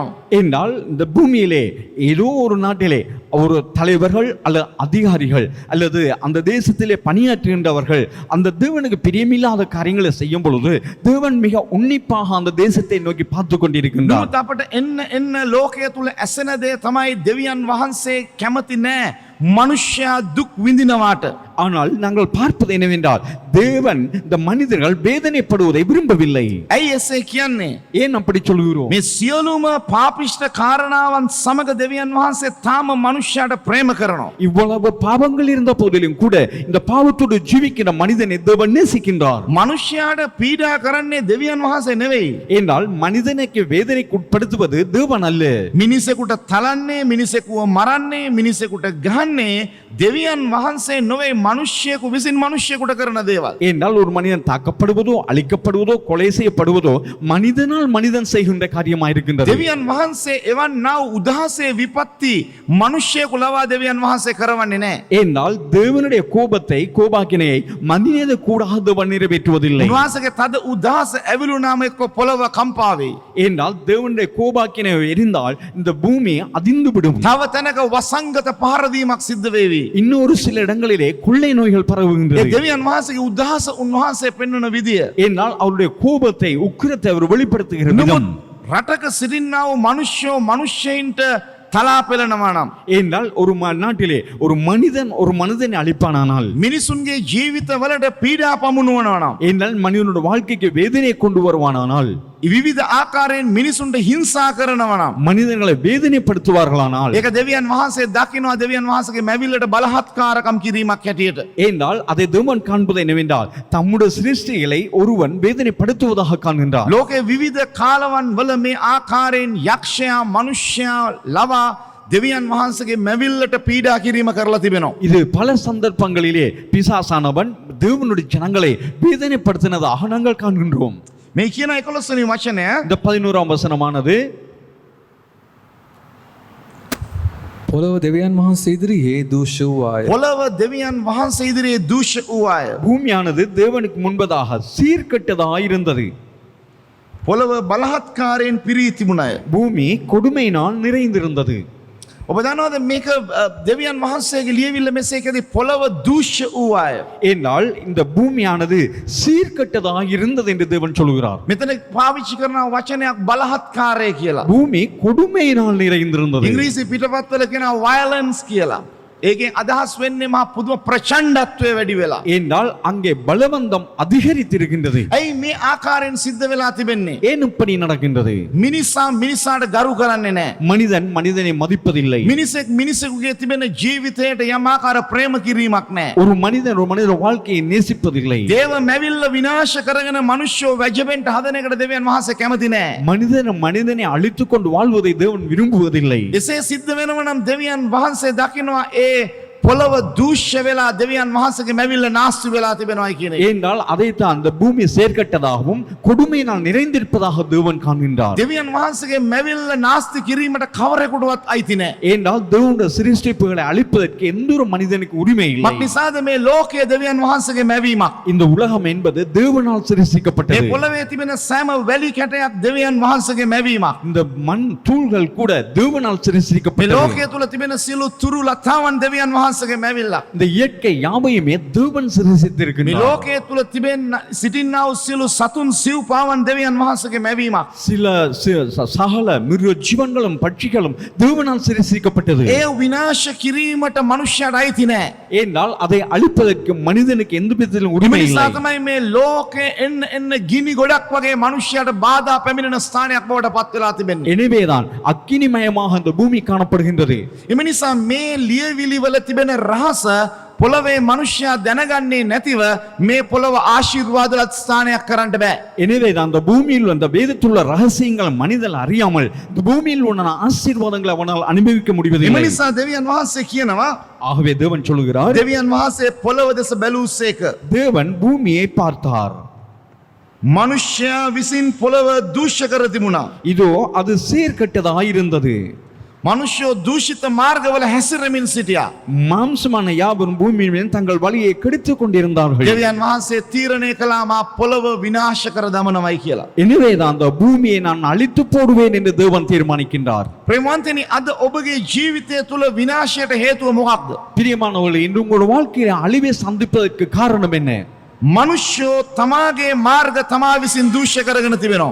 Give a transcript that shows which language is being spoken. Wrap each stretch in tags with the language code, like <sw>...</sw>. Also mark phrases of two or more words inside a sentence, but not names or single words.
<ta>என்றால் இந்த பூமியிலே ஏதோ ஒரு நாட்டிலே ஒரு தலைவர்கள் அல்லது அதிகாரிகள் அல்லது அந்த தேசத்திலே பணியாற்றுகின்றவர்கள் அந்த தேவனுக்கு பிரியமில்லாத காரியங்களை செய்யும் பொழுது தேவன் மிக உன்னிப்பாக அந்த தேசத்தை நோக்கி பார்த்து கொண்டிருக்கின்றார்.</ta> <si>නමුත් අපට එන්න ලෝකයේ තුල ඇසෙන දේ තමයි දෙවියන් වහන්සේ කැමති නැහැ මනුෂ්‍යයා දුක් විඳිනවාට.</si> <ta>ஆனால் நாங்கள் பார்ப்பது என்னவென்றால் தேவன் இந்த மனிதர்கள் வேதனைப்படுவதை விரும்பவில்லை.</ta> <si>ඇයි එසේ කියන්නේ?</si> <ta>ஏன் அப்படி சொல்கிறோம்?</ta> <si>මේ සියලුම පාපිෂ්ඨ කාරණාවන් සමග දෙවියන් වහන්සේ තාම මනුෂ්‍යයාට ප්‍රේම කරනවා.</si> <ta>இவ்வளவு பாவங்கள் இருந்த போதிலும் கூட இந்த பாவத்தோடு ஜீவிக்கிற மனிதனை தேவன் நேசிக்கின்றார்.</ta> <si>මනුෂ්‍යයාට පීඩා කරන්නේ දෙවියන් වහන්සේ නෙවෙයි.</si> <ta>என்றால் மனிதனுக்கு வேதனைக்கு உட்படுத்துவது தேவன் அல்ல.</ta> <si>මිනිසෙකුට තලන්නේ, මිනිසෙකුව මරන්නේ, මිනිසෙකුට ගහන්නේ දෙවියන් වහන්සේ නොවේ මනුෂ්‍යයෙකු විසින් මනුෂ්‍යයෙකුට කරන දේවල්.</si> <ta>என்றால் ஒரு மனிதன் தாக்கப்படுவதோ அழிக்கப்படுவதோ கொலை செய்யப்படுவதோ மனிதனால் மனிதன் செய்கின்ற காரியமாக இருக்கின்றது.</ta> <si>දෙවියන් වහන්සේ එවන් නා උදාසේ විපත්ති මනුෂ්‍යයෙකු ලවා දෙවියන් වහන්සේ කරවන්නේ නැහැ.</si> <ta>என்றால் தேவனுடைய கோபத்தை கோபாக்கினையை மனிதனது கூடாக தேவன் நிறைவேற்றுவதில்லை.</ta> <si>උන්වහන්සේගේ තද උදාස ඇවිලුනාම එක්ක පොළව කම්පා වෙයි.</si> <ta>என்றால் தேவனுடைய கோபாக்கினை எரிந்தால் இந்த பூமி அதிர்ந்து விடும்.</ta> <si>තව තැනක වසංගත පහර දීමක් සිද්ධ වෙවි.</si> <ta>இன்னொரு சில இடங்களிலே கொள்ளை நோய்கள்</ta> <si>ඒ</si> <ta>பரவுகின்றது.</ta> <si>දෙවියන් වහන්සේගේ උදාස උන්වහන්සේ පෙන්වන විදිය.</si> <ta>என்றால் அவருடைய கோபத்தை உக்கிரத்தை அவர் வெளிப்படுத்துகிற</ta> <si>නමුත්</si> <ta>விதம்.</ta> <si>රටක සිටිනා වූ මිනිස්සෝ මිනිස්සෙයින්ට තලා පෙළනවා නම්</si> <ta>என்றால் ஒரு நாட்டிலே ஒரு மனிதனை அழிப்பானானால்</ta> <si>මිනිසුන්ගේ ජීවිතවලට පීඩා පමුණුවනවා නම්</si> <ta>என்றால் மனிதனுடைய வாழ்க்கைக்கு வேதனையை கொண்டு வருவானானால்</ta> <si>විවිධ ආකාරයෙන් මිනිසුන්ට හිංසා කරනවා නම්</si> <ta>மனிதர்களை வேதனைப்படுத்துவார்களானால்</ta> <si>ඒක දෙවියන් වහන්සේ දකිනවා දෙවියන් වහන්සේගේ මැවිල්ලට බලහත්කාරකම් කිරීමක් හැටියට.</si> <ta>என்றால் அதை தேவன் காண்பது என்னவென்றால் தம்முடைய சிருஷ்டிகளை ஒருவன் வேதனைப்படுத்துவதாக காண்கின்றார்.</ta> <si>ලෝකේ විවිධ කාලවන් වල මේ ආකාරයෙන් යක්ෂයා මනුෂ්‍යයා ලවා දෙවියන් වහන්සේගේ මැවිල්ලට පීඩා කිරීම කරලා තිබෙනවා.</si> <ta>இது பல சந்தர்ப்பங்களிலே பிசாசானவன் தேவனுடைய ஜனங்களை வேதனைப்படுத்தினதாக நாங்கள் காண்கின்றோம்.</ta> <si>මේ කියන 11 වෙනි වචනය</si> <ta>இந்த 11ஆம் வசனமானது</ta> <si>පොළව දෙවියන් වහන්සේ ඉදිරියේ දූෂ්‍ය වූවාය. පොළව දෙවියන් වහන්සේ ඉදිරියේ දූෂ්‍ය වූ අය.</si> <ta>பூமியானது தேவனுக்கு முன்பதாக சீர்கெட்டதாக இருந்தது.</ta> <si>පොළව බලහත්කාරයෙන් පිරී තිබුණ අය.</si> <ta>பூமி கொடுமையினால் நிறைந்திருந்தது.</ta> <si>ඔබ දන්නවද මේක දෙවියන් වහන්සේගේ ලියවිල්ල මෙසේකදී පොළව දූෂ්‍ය වූ අය.</si> <ta>என்றால் இந்த பூமியானது சீர்கெட்டதாக இருந்தது என்று தேவன் சொல்கிறார்.</ta> <si>මෙතන පාවිච්චි කරන වචනයක් බලහත්කාරය කියලා.</si> <ta>பூமி கொடுமையினால் நிறைந்திருந்தது.</ta> <si>ඉංග්‍රීසි පිටපත්වල කියනවා violence කියලා. ඒකෙන් අදහස් වෙන්නේ මහා පුදුම ප්‍රචණ්ඩත්වය වැඩි වෙලා.</si> <ta>என்றால் அங்கே பலவந்தம் அதிகரித்திருக்கின்றது.</ta> <si>ඇයි මේ ආකාරයෙන් සිද්ධ වෙලා තිබෙන්නේ?</si> <ta>ஏன் இப்படி நடக்கின்றது?</ta> <si>මිනිසා මිනිසාට ගරු කරන්නේ නැහැ.</si> <ta>மனிதன் மனிதனை மதிப்பதில்லை.</ta> <si>මිනිසෙක් මිනිසෙකුගේ තිබෙන ජීවිතයට යම් ආකාර ප්‍රේම කිරීමක් නැහැ.</si> <ta>ஒரு மனிதர் வாழ்க்கையை நேசிப்பதில்லை.</ta> <si>දේව මැවිල්ල විනාශ කරගෙන මිනිස්සු වැජබෙන්ට හදන එකට දෙවියන් වහන්සේ කැමති නැහැ.</si> <ta>மனிதனை அழித்துக் கொண்டு வாழ்வதை தேவன் விரும்புவதில்லை.</ta> <si>එසේ සිද්ධ වෙනව නම් දෙවියන් වහන්සේ දකිනවා ඒ පොළව දූෂ්‍ය වෙලා දෙවියන් වහන්සේගේ මැවිල්ල නාස්ති වෙලා තිබෙනවායි කියන එක.</si> <ta>ஏனென்றால் அதைத்தான் அந்த பூமி சேர்க்கட்டதாகவும் கொடுமையினால் நிறைந்திருப்பதாக தேவன் காண்கின்றார்.</ta> <si>දෙවියන් වහන්සේගේ මැවිල්ල නාස්ති කිරීමට කවරෙකුටවත් අයිති නැහැ.</si> <ta>ஏனென்றால் தேவனுடைய சிருஷ்டிப்புகளை அழிப்பதற்கு எந்த ஒரு மனிதனுக்கு உரிமை இல்லை.</ta> <si>මක්නිසාද මේ ලෝකයේ දෙවියන් වහන්සේගේ මැවීමක්.</si> <ta>இந்த உலகம் என்பது தேவனால்</ta> <si>මේ</si> <ta>சிருஷ்டிக்கப்பட்டது.</ta> <si>පොළවේ තිබෙන සෑම වැලි කැටයක් දෙවියන් වහන්සේගේ මැවීමක්.</si> <ta>இந்த மண் தூள்கள் கூட தேவனால்</ta> <si>මේ</si> <ta>சிருஷ்டிக்கப்பட்டது.</ta> <si>ලෝකයේ තුල තිබෙන සියලු තුරු ලතාවන් දෙවියන් වහන්සේගේ මැවිල්ලක්.</si> <ta>இந்த இயற்கை யாவையுமே தேவன்</ta> <si>මේ</si> <ta>சிருஷ்டித்திருக்கின்றார்.</ta> <si>ලෝකයේ තුල තිබෙන සිටින්නා වූ සියලු සතුන් සිව්පාවන් දෙවියන් වහන්සේගේ මැවීමක්.</si> <ta>சகல மிருக ஜீவன்களும் பட்சிகளும் தேவனால் சிருஷ்டிக்கப்பட்டது.</ta> <si>ඒ විනාශ කිරීමට මනුෂ්‍යයට අයිති නැහැ.</si> <ta>ஏனென்றால் அதை அழிப்பதற்கு மனிதனுக்கு எந்த விதத்திலும் உரிமை இல்லை.</ta> <si>නිසා තමයි මේ ලෝකේ එන්න ගිනි ගොඩක් වගේ මනුෂ්‍යයට බාධා පැමිණෙන ස්ථානයක් බවට පත් වෙලා තිබෙන්නේ.</si> <ta>எனவேதான் அக்கினிமயமாக அந்த பூமி காணப்படுகின்றது.</ta> <si>එම නිසා මේ ලියවිලි වල තිබෙන රහස පොළවේ මනුෂ්‍යයා දැනගන්නේ නැතිව මේ පොළව ආශිර්වාදවත් ස්ථානයක් කරන්න බෑ.</si> <ta>எனவேதான் அந்த பூமியில் அந்த வேதத்துள்ள ரகசியங்களை மனிதன் அறியாமல் இந்த பூமியில் உள்ள ஆசீர்வாதங்களை அவனால் அனுபவிக்க</ta> <si>එම</si> <ta>முடிவதில்லை.</ta> <si>නිසා දෙවියන් වහන්සේ කියනවා</si> <ta>ஆகவே தேவன் சொல்லுகிறார்,</ta> <si>දෙවියන් වහන්සේ පොළව දෙස බැලූසේක.</si> <ta>தேவன் பூமியை பார்த்தார்.</ta> <si>මනුෂ්‍යයා විසින් පොළව දූෂ්‍ය කර තිබුණා.</si> <ta>இதோ அது சீர்கெட்டதாயிருந்தது.</ta> <si>මනුෂ්‍යෝ දූෂිත මාර්ගවල හැසිරෙමින් සිටියා.</si> <ta>மாம்சமான யாவரும் பூமியின் மேல் தங்கள் வழியை கெடுத்துக் கொண்டிருந்தார்கள்.</ta> <si>දෙවියන් වහන්සේ තීරණය කළා මා පොළව විනාශ කර දමනවයි කියලා.</si> <ta>எனவேதான் அந்த பூமியை நான் அழித்து போடுவேன் என்று தேவன் தீர்மானிக்கின்றார்.</ta> <si>ප්‍රේමවන්තනි අද ඔබගේ ජීවිතය තුළ විනාශයට හේතුව මොකක්ද?</si> <ta>பிரியமானவர்களே, இன்று உங்களுடைய வாழ்க்கையில அழிவை சந்திப்பதற்கு காரணம் என்ன?</ta> <si>මනුෂ්‍යෝ තමාගේ මාර්ග තමා විසින් දූෂ්‍ය කරගෙන තිබෙනවා.</si>